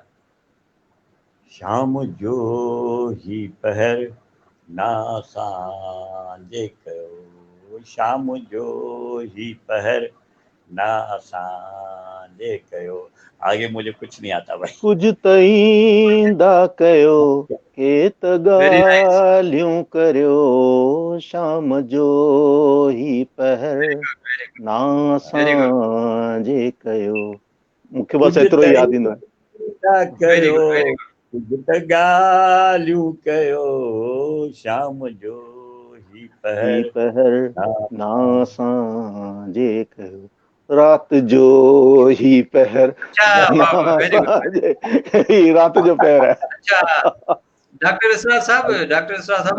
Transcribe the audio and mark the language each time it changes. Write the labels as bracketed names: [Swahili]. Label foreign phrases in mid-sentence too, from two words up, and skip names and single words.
[Sindhi] शाम जो ही पहर ना सांझे कयो, शाम जो ही पहर ना सांझे कयो। [Hindi] आगे मुझे कुछ नहीं आता भाई। [Sindhi] कुछ तईंदा कयो के त [English] very nice, [Sindhi] ॻाल्हियूं करियो, शाम जो ही पहर [English] very good, [Sindhi] ना [English] very good, [Sindhi] सांझे कयो। मूंखे कुछ बसि एतिरो ई यादि ईंदो आहे। तईंदा वेरी कयो, [English] good, very good. [Sindhi] कुछ त ॻाल्हियूं कयो, शाम जो ही ही पहर पहर ना ना सांझे सांझे कयो, रात जो ही पहर अच्छा, वाह, वाह! ना [English] very good, very [Sindhi] सांझे। ही रात जो पहर है। अच्छा, डॉक्टर इसरार साहब